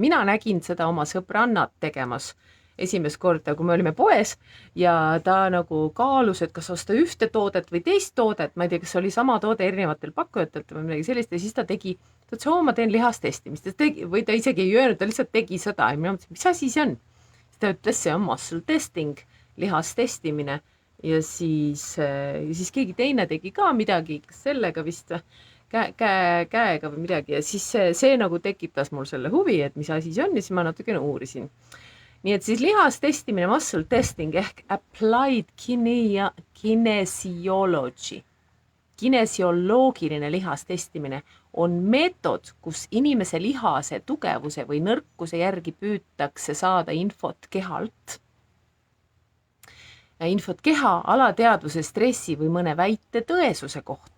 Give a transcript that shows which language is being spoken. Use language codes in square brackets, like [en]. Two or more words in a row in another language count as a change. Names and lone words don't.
[et] Mina nägin seda oma sõbrannat tegemas esimest korda, kui me olime poes ja ta nagu kaalus, et kas osta ühte toodet või teist toodet. Ma ei tea, kas oli sama toode erinevatel pakkujatelt või midagi sellist ja siis ta tegi, ta ütles, ma teen lihastestimist või ta isegi ei öelnud, ta lihtsalt tegi seda ja mina mõtlesin, mis asi see on? Ta ütles, see on [en] muscle testing, [et] lihastestimine ja siis keegi teine tegi ka midagi, kas sellega vist käega või midagi ja siis see nagu tekitas mul selle huvi, et mis asi see on ja siis ma natukene uurisin. Nii et siis lihastestimine, [en] muscle testing ehk applied kinesiology. [et] Kinesioloogiline lihastestimine on meetod, kus inimese lihase tugevuse või nõrkuse järgi püütakse saada infot kehalt. Infot keha, alateadvuse, stressi või mõne väite tõesuse kohta.